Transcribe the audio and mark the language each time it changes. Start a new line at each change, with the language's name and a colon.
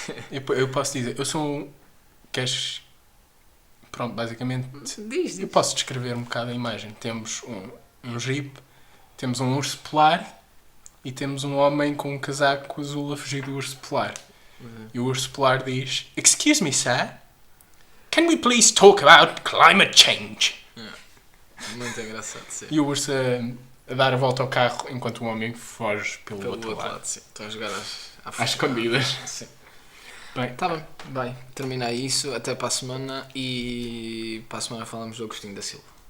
Portuguese: Eu posso dizer, eu sou um... Queres... Pronto, basicamente... Diz. Eu posso descrever um bocado a imagem. Temos um jeep, temos um urso polar e temos um homem com um casaco azul a fugir do urso polar. E o urso polar diz:
English: "Excuse me, sir. Can we please talk about climate change?"
Portuguese: Muito engraçado, sim. E o urso a dar a volta ao carro enquanto o homem foge pelo outro lado. Sim. Estão a jogar Às escondidas. Sim. Bem, Tá bem, vai. Termina isso. Até para a semana. E para a semana falamos do Agostinho da Silva.